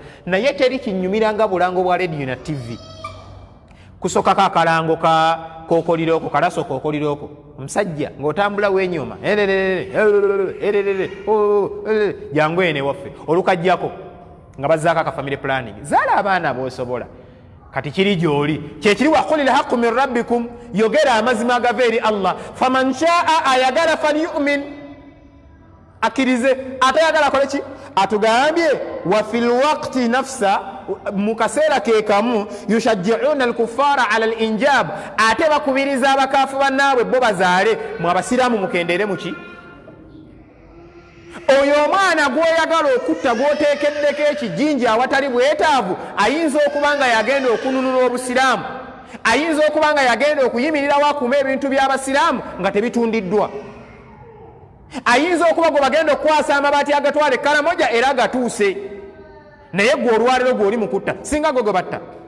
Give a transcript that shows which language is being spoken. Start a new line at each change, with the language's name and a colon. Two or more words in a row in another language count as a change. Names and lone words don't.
Ganda: Naye teri kinyumira nga bulango bwa radio na TV. Kusokako akalango k'okoliroko, kalaso k'okoliroko, omusajja ng'otambula weenyuma, jangu ene waffe, olukajjako nga bazzaako aka
English: family planning.
Ganda: Zaala abaana b'osobola. Kati kiri gy'oli kyekiri
Arabic: وقل الحق من ربكم,
Ganda: yogera amazima agava eri Allah.
Arabic: فمن شاء
Ganda: ayagala falyu'min, akkirize, atayagala akole ki? Atugambye
Arabic: وفي الوقت نفسه,
Ganda: mu kaseera ke kamu
Arabic: يشجعون الكفار على الإنجاب,
Ganda: ate bakubiriza abakaafu bannaabwe bo bazaale. Mu abasiraamu mukendere muki? Oyo omwana gw'oyagala okutta, gw'oteekeddeko ekijinji awatali bwetaavu, ayinza okuba nga yagenda okununula obusiraamu, ayinza okuba nga yagenda okuyimirirawo akuuma ebintu by'abasiraamu nga tebitundiddwa, ayinza okuba gwe bagenda okukwasa amabaati agatwala ekkalamoja era gatuuse, naye gwe olwaliro gw'oli mukutta, singa gwe batta.